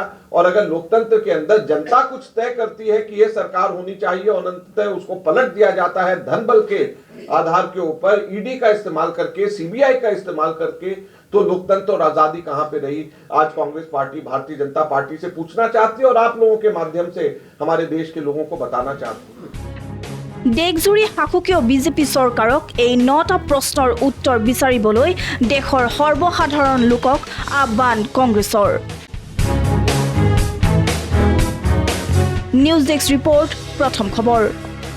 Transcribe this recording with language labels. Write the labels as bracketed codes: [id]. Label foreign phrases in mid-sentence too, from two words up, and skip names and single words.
[hi] और अगर लोकतंत्र के अंदर जनता कुछ तय करती है कि यह सरकार होनी चाहिए और अंततः उसको पलट दिया जाता है धन बल के आधार के ऊपर, ईडी का इस्तेमाल करके, सीबीआई का इस्तेमाल करके, तो लोकतंत्र और आजादी कहां पे रही? आज कांग्रेस पार्टी भारतीय जनता पार्टी से पूछना चाहती है और आप लोगों के माध्यम से हमारे देश के लोगों को बताना चाहती है। [as] দেশজুৰি শাসকীয় বিজেপি চৰকাৰক এই 9টা প্ৰশ্নৰ উত্তৰ বিচাৰিবলৈ দেশৰ সৰ্বসাধাৰণ লোকক আহ্বান কংগ্ৰেছৰ। [en] news desk report, [as] প্ৰথম খবৰ।